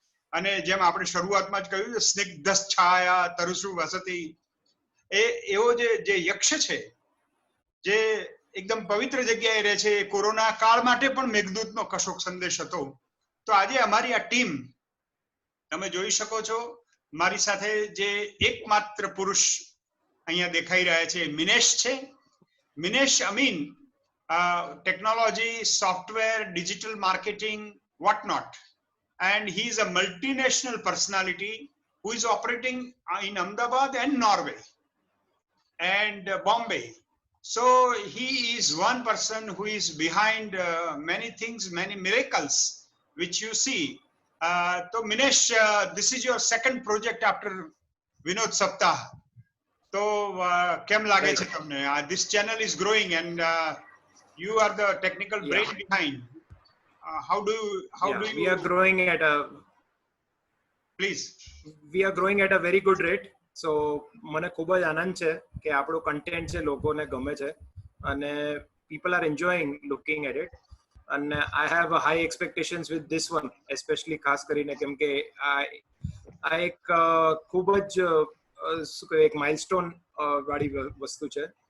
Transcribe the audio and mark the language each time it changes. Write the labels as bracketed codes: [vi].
[gu] અને જેમ આપણે શરૂઆતમાં જ કહ્યું, [sa] સ્નિગ્ધ છાયા તરુષુ વસતી, [gu] એવો જે યક્ષ છે, જે એકદમ પવિત્ર જગ્યાએ રહે છે, કોરોના કાળ માટે પણ મેઘદૂતનો કશોક સંદેશ હતો. તો આજે અમારી આ ટીમ તમે જોઈ શકો છો, મારી સાથે જે એકમાત્ર પુરુષ અહીંયા દેખાઈ રહ્યા છે મિનેશ છે. [en] Minesh Amin, technology, software, digital marketing, whatnot. And he is a multinational personality who is operating in Ahmedabad and Norway and Bombay. So he is one person who is behind many things, many miracles which you see. So Minesh, this is your second project after Vinod Saptah. So [gu] kem lage chhe tamne? [en] This channel is growing and you are the technical brain behind. How do you? We are growing at a. Please. We are growing at a very good rate. [gu] So મને ખૂબ જ આનંદ છે કે આપણો content છે લોકોને ગમે છે અને [en] people are enjoying looking at it. And I have a high expectations with this one, especially [gu] ખાસ કરીને કેમ કે આ એક ખૂબ જ એક માઇલસ્ટોન વાળી વસ્તુ છે.